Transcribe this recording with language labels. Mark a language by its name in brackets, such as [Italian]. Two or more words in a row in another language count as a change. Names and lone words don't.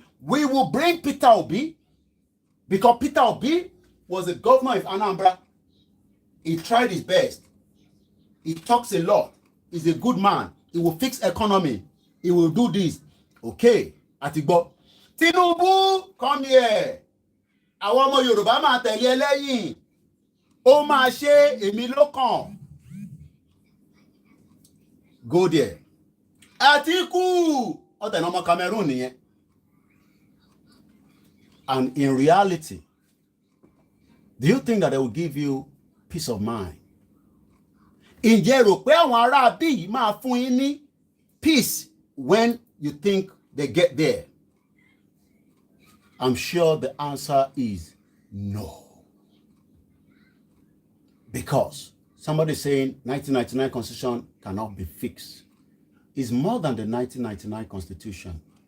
[English] We will bring Peter Obi because Peter Obi was the governor of Anambra. He tried his best. He talks a lot. He's a good man. He will fix economy. He will do this. Okay. Àtìgbọ́. Tinubu, come here. [Yoruba] Àwọn ọmọ Yorùbá máa tẹ̀lé lẹ́yìn. Ó máa ṣe èmi ló kàn. [English] Go there. [Yoruba] Àtìkù. Ọ̀tẹ̀ ọmọ Cameroon nìyẹn. [English] And in reality, do you think that they will give you peace of mind? [Yoruba] Ǹjẹ́ rò pé àwọn ará bí yìí máa fún yín ní [English] peace when you think they get there? I'm sure the answer is no. Because somebody saying 1999 Constitution cannot be fixed. It's more than the 1999 Constitution.